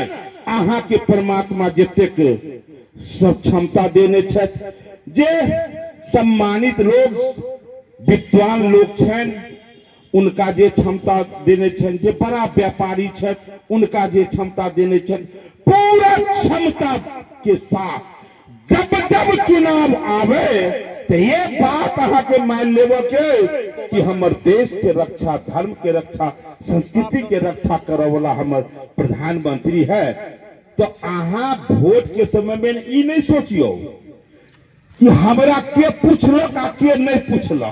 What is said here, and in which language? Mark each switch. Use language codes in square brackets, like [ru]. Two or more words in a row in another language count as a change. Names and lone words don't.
[mai] अहाँ के परमात्मा जतेक सब क्षमता देने छथि, जे सम्मानित लोग विद्वान लोग छन उनका जे क्षमता देने छन, जे बड़ा व्यापारी छथि उनका जे क्षमता देने छन, पूरा क्षमता के साथ जब जब चुनाव आवे तो ये बात अहाँ के मान लेबो के कि हमर देश के रक्षा, धर्म के रक्षा, संस्कृति के रक्षा करे वाला हमर प्रधानमंत्री है। तो अहाँ वोट के समय में ई नहीं सोचियो कि हमरा के पूछलक आ के नहीं पूछलक।